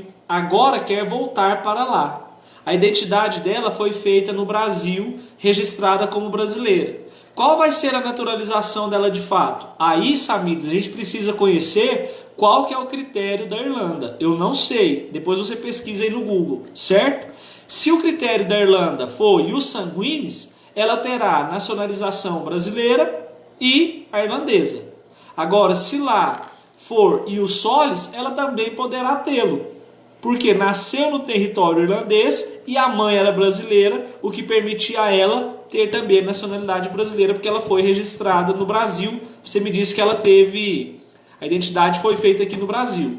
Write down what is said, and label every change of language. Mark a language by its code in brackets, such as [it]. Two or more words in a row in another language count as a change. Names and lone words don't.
[pt] Agora quer voltar para lá. A identidade dela foi feita no Brasil, registrada como brasileira. Qual vai ser a naturalização dela de fato? Aí, Samides, a gente precisa conhecer qual que é o critério da Irlanda. Eu não sei. Depois você pesquisa aí no Google, certo? Se o critério da Irlanda for [la] ius sanguinis, [pt] ela terá nacionalização brasileira e a irlandesa. Agora, se lá for [la] ius solis, [pt] ela também poderá tê-lo. Porque nasceu no território irlandês e a mãe era brasileira, o que permitia a ela ter também a nacionalidade brasileira, porque ela foi registrada no Brasil. Você me disse que ela teve... A identidade foi feita aqui no Brasil.